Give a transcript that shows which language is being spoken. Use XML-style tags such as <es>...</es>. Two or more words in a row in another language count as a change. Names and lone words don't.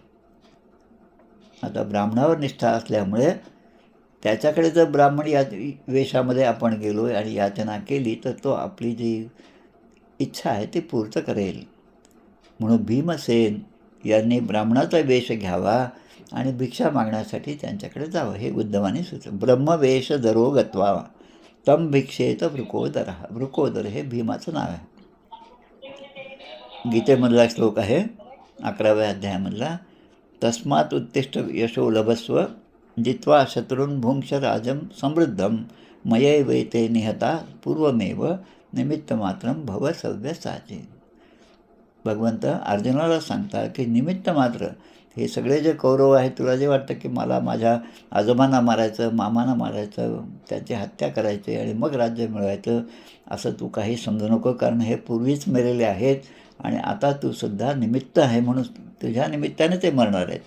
<mr>आता ब्राह्मणावर निष्ठा असल्यामुळे त्याच्याकडे जर ब्राह्मण या वेशामध्ये आपण गेलो आणि याचना केली तर तो आपली जी इच्छा आहे ती पूर्ण करेल. म्हणून भीमसेन यांनी ब्राह्मणाचा वेश घ्यावा आणि भिक्षा मागण्यासाठी त्यांच्याकडे जावं हे उद्धवाने सुचवलं.</mr> <sa>ब्रह्मवेश दरो गत्वा तम भिक्षेत वृकोदर.</sa> <mr>वृकोदर हे भीमाचं नाव आहे. गीतेमधला श्लोक आहे 11व्या अध्यायामधला.</mr> <sa>तस्मात् उत्तिष्ठ यशो लभस्व जित्वा शत्रून् भुंक्ष राजं समृद्धं मयैवैते निहता पूर्वमेव निमित्तमात्रं भव सव्यसाची.</sa> <mr>भगवंत अर्जुनाला सांगतात की निमित्त मात्र हे सगळे जे कौरव आहेत, तुला जे वाटतं की मला माझ्या आजोबांना मारायचं, मामांना मारायचं, त्याची हत्या करायची आणि मग राज्य मिळवायचं, असं तू काही समजू नको. कारण हे पूर्वीच मेलेले आहेत आणि आता तू सुद्धा निमित्त आहे म्हणून तुझ्या निमित्ताने ते मरणार आहेत.</mr>